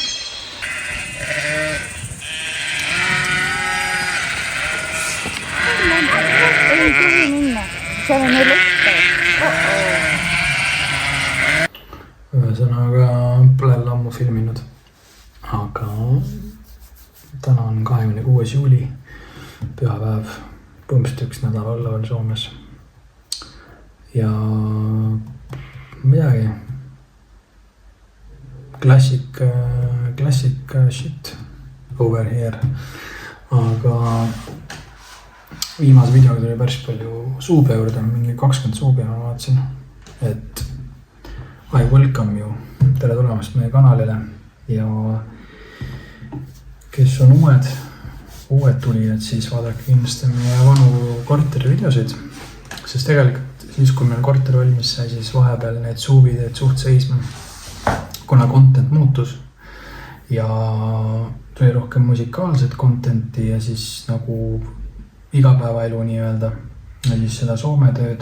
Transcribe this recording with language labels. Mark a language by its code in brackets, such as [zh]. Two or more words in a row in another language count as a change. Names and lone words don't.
[et] Ühesõnaga pole ammu filminud, aga täna on 26. juuli, pühapäev, põhimõtteliselt üks nädal olla veel Soomes. Ja midagi [en] classic shit over here, [et] aga viimase videoga tuli päris palju suube juurde, mingi 20 suube ma vaatasin, et [en] I welcome you, [et] tere tulemast meie kanalile ja kes on uued tulijad, siis vaadake kindlasti meie vanu korteri videosid, sest tegelikult siis, kui meil korter valmis sai, siis vahepeal need suuvid jäid suht seisma, kuna content muutus ja tuli rohkem musikaalset contenti ja siis nagu igapäevaelu nii öelda ja siis seda Soome tööd.